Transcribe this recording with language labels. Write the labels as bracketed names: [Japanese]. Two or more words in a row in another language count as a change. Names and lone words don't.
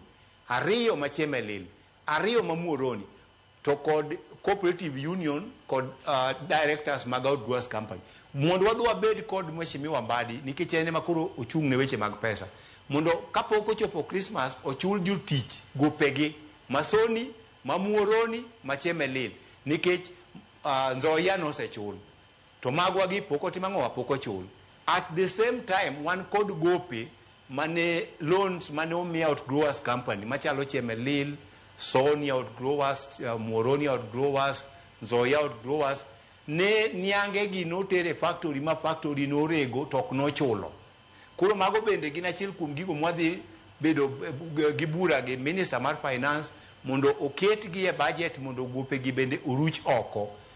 [Luo (Kenya and Tanzania)] ariyo ma Chemelil, ariyo ma Muoroni to kod [English] cooperative union [Luo (Kenya and Tanzania)] kod directors mag [English] outgrowers company [Luo (Kenya and Tanzania)] mondo wadhi wabed kod Mheshimiwa Mbadi nikech ene makoro ochung' ne weche mag pesa mondo kapok ochopo Christmas ochul jotich gopegi ma Soni, ma Muoroni, ma Chemelil nikech Nzoia nosechul to magwa gi pok otimang'o pok ochul. [English] At the same time [Luo (Kenya and Tanzania)] wan kod gope mane loans mane omi [English] outgrowers company [Luo (Kenya and Tanzania)] machalo Chemelil, Soni outgrowers, Muoroni outgrowers, Nzoia outgrowers ne niange gi notere factory ma factory norego tok no chulo. Kuro mago bende gin achiel kuom gigo mwadhi bedo gi bura gi minister mar finance mondo oket gi e budget mondo gope gi bende uruch oko.